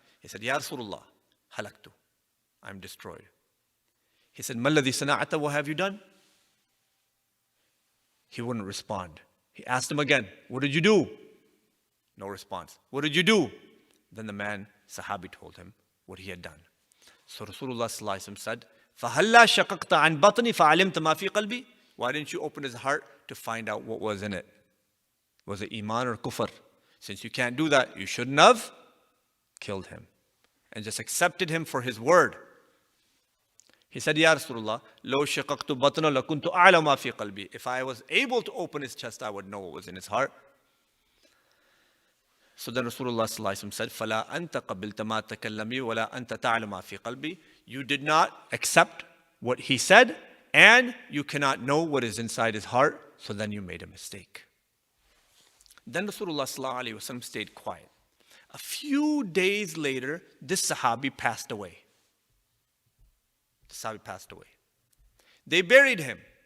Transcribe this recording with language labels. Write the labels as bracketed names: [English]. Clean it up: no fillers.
[English] He said, [Arabic] Ya Rasulullah, halaktu. [English] I'm destroyed. He said, [Arabic] Ma alladhi sana'ata, [English] what have you done? He wouldn't respond. He asked him again, what did you do? No response. What did you do? Then the man, Sahabi, told him what he had done. So Rasulullah sallallahu alaihi wasallam said, [Arabic] فَهَلَّا شَقَقْتَ عَنْ بَطْنِ فَعَلِمْتَ مَا فِي قَلْبِي. [English] Why didn't you open his heart to find out what was in it? Was it iman or kufr? Since you can't do that, you shouldn't have killed him and just accepted him for his word. He said, [Arabic] Ya Rasulullah, لَوْ شَقَقْتُ بَطْنَ لَكُنْتُ أَعْلَمَ مَا فِي قَلْبِي. [English] If I was able to open his chest, I would know what was in his heart. So then Rasulullah sallallahu alaihi wasallam said, [Arabic] فَلَا أَنْتَ قَبِلْتَ مَا تَكَلَّمِي وَلَا أَنْتَ تَعْلَمَ مَا فِي قَلْبِي. [English] You did not accept what he said, and you cannot know what is inside his heart, so then you made a mistake. Then Rasulullah sallallahu alaihi wasallam stayed quiet. A few days later, this Sahabi passed away. The Sahabi passed away. They buried him.